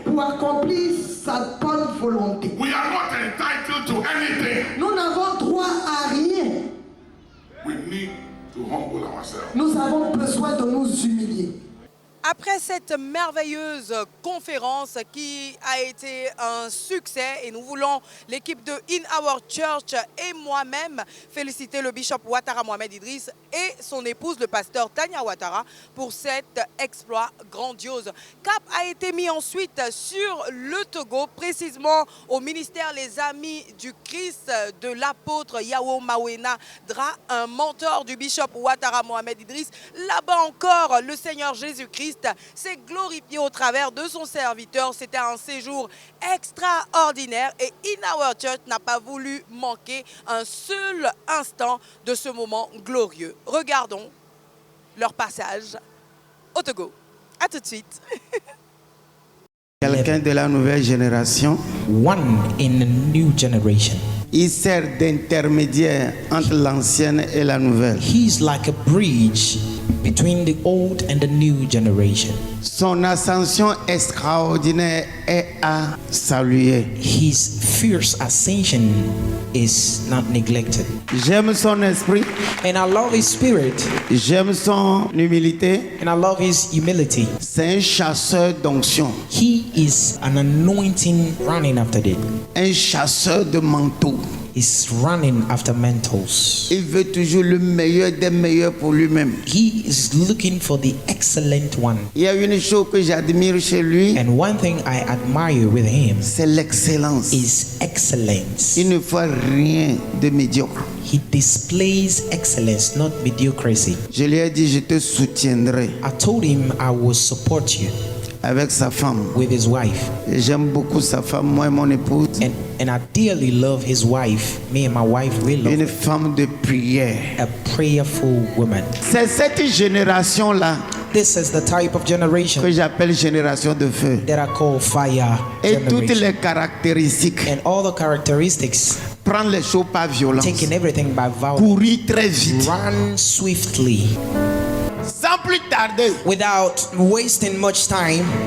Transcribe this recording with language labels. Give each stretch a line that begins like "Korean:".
French: pour accomplir sa bonne volonté.
English: We are not entitled to anything.
French: Nous n'avons droit à rien.
English: We need to humble ourselves.
French: Nous avons besoin de nous humilier. Après cette merveilleuse conférence qui a été un succès, et nous voulons, l'équipe de In Our Church et moi-même, féliciter le bishop Ouattara Mohamed Idriss et son épouse, le pasteur Tania Ouattara, pour cet exploit grandiose. Cap a été mis ensuite sur le Togo, précisément au ministère Les Amis du Christ de l'apôtre Yao Mawena Dra, un mentor du bishop Ouattara Mohamed Idriss. Là-bas encore, le Seigneur Jésus-Christ s'est glorifié au travers de son serviteur. C'était un séjour extraordinaire et In Our Church n'a pas voulu manquer un seul instant de ce moment glorieux. Regardons leur passage au Togo. À tout de suite. Quelqu'un de la nouvelle génération.
English: One in a new generation.
French: Il sert d'intermédiaire entre l'ancienne et la nouvelle.
English: He's like a bridge between the old and the new generation.
French: Son ascension extraordinaire est à saluer.
English: His fierce ascension is not neglected.
French: J'aime son esprit.
English: And I love his spirit.
French: J'aime son humilité.
English: And I love his humility.
French: C'est un chasseur d'onction.
English: He is an anointing running after it.
French: Un chasseur de manteaux.
English: Is running after mantles.
French: Il veut toujours le meilleur des meilleurs pour lui-même.
English: He is looking for the excellent one.
French: Il y a une chose que j'admire chez lui.
English: And one thing I admire with him,
French: c'est l'excellence.
English: Is excellence.
French: Il ne fait rien de médiocre.
English: He displays excellence, not mediocrity.
French: Je lui ai dit, je te soutiendrai.
English: I told him I will support you.
French: Avec sa femme.
English: With his wife.
French: J'aime beaucoup sa femme, moi et mon épouse.
English: And I dearly love his wife. Me and my wife really love.
French: Une femme de prière.
English: A prayerful woman.
French: C'est cette génération-là.
English: This is the type of generation
French: que j'appelle génération de feu.
English: That I call fire
French: et
English: generation.
French: Toutes les caractéristiques.
English: And all the characteristics.
French: Prendre les choses par violence.
English: Taking everything by violence.
French: Courir très vite.
English: Run swiftly.
French: Sans plus tarder.
English: Without wasting much time.